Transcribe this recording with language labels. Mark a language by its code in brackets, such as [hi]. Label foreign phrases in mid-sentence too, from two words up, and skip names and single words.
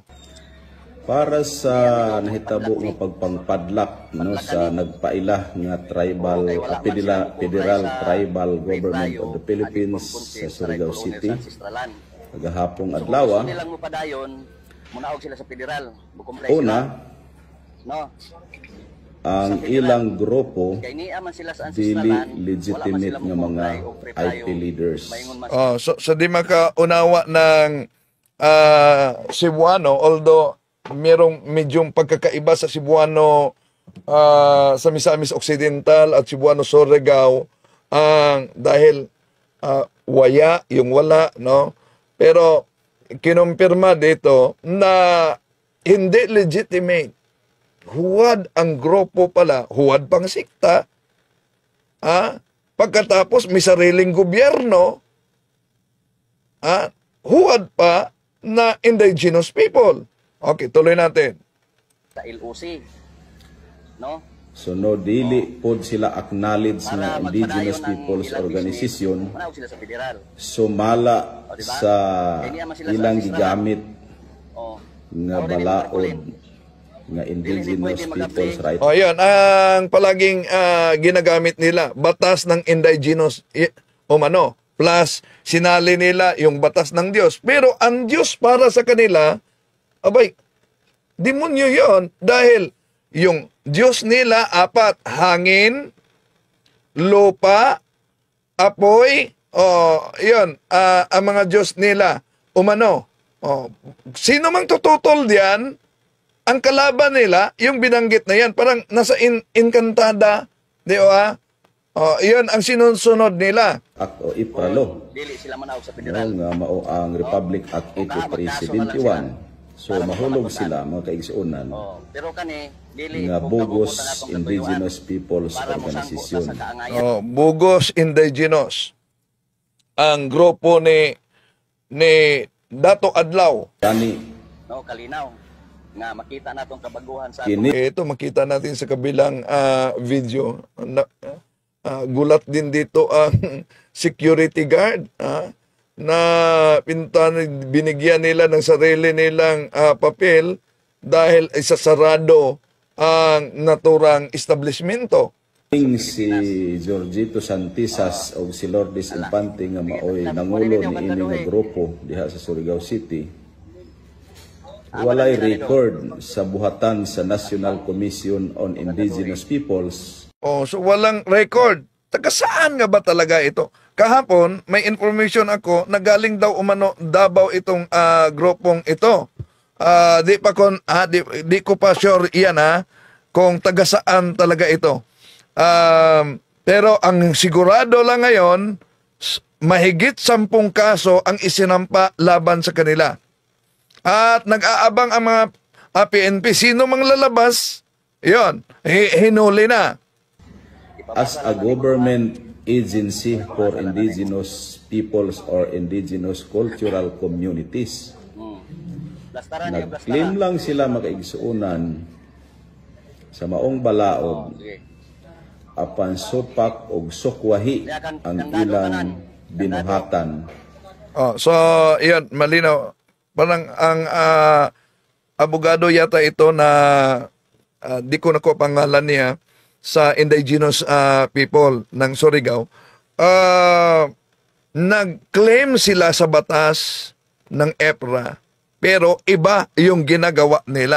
[ceb] Para sa nahitabo nga pagpangpadlak sa nagpaila nga Federal Tribal Government of the Philippines sa Surigao City. Kagahapong adlaw. Una, ang ilang grupo dili legitimate nga mga [en] IP leaders. [tl] So di makaunawa ng Cebuano, although merong medyong pagkakaiba sa Cebuano sa Misamis Occidental at Cebuano Surigao, dahil waya yung wala, no? Pero kinumpirma dito na hindi legitimate. Huwad ang grupo pala, huwad pang sikta. Pagkatapos may sariling gobyerno, huwad pa na [en] indigenous people. [tl] Okay, tuloy natin. Sa LOC, no? [ceb] So no, dili pod sila acknowledge na [en] indigenous people's organization. [ceb] Sumala sa ilang gigamit nga balaod nga [en] indigenous people's rights. [tl] Yan ang palaging ginagamit nila, batas ng indigenous plus sinali nila yung batas ng Diyos. Pero ang Diyos para sa kanila, abay, demonyo yon, dahil Yung Diyos nila, apat, hangin, lupa, apoy, yun, ang mga Diyos nila, umano. Sino mang tututol diyan, ang kalaban nila, yung binanggit na yan, parang nasa Encantada, di ba? Yun ang sinusunod nila. [ceb] Act o IPRA-lo. Dili sila manaw sa federal. Nga mao ang Republic Act 8371. So mahulog sila mga kaigsuonan Pero kani dili nga Bugos Indigenous Peoples Organization. Bugos Indigenous. Ang grupo ni Dato Adlaw. Kani kalinaw nga makita natong kabaguhan sa kini [tl] Ito makita natin sa kabilang video. Gulat din dito ang security guard na binigyan nila ng sarili nilang papel dahil isasarado ang naturang establishmento. [ceb] si Jorgito Santisas o si Lourdes Infante nga maoy nangulo ni ini nga grupo diha sa Surigao City. Walay record sa buhatan sa National Commission on Indigenous Peoples. [tl] So walang record. Taga saan nga ba talaga ito? Kahapon, may information ako na galing daw umano Davao itong grupong ito. Di ko pa sure iyan kung taga saan talaga ito. Pero ang sigurado lang ngayon, mahigit 10 kaso ang isinampa laban sa kanila. At nag-aabang ang mga PNP. Sino mang lalabas, yun, hinuli na. [en] As a government agency for indigenous peoples or indigenous cultural communities, [ceb] nag-claim lang sila makaigsuunan sa maong balaod apan supak og sukwahi ang ilang binuhatan. [tl] So, yun, malinaw. Parang ang abogado yata ito na di ko nakuha pangalan niya sa indigenous people ng Surigao. Nag-claim sila sa batas ng EPRA pero iba yung ginagawa nila.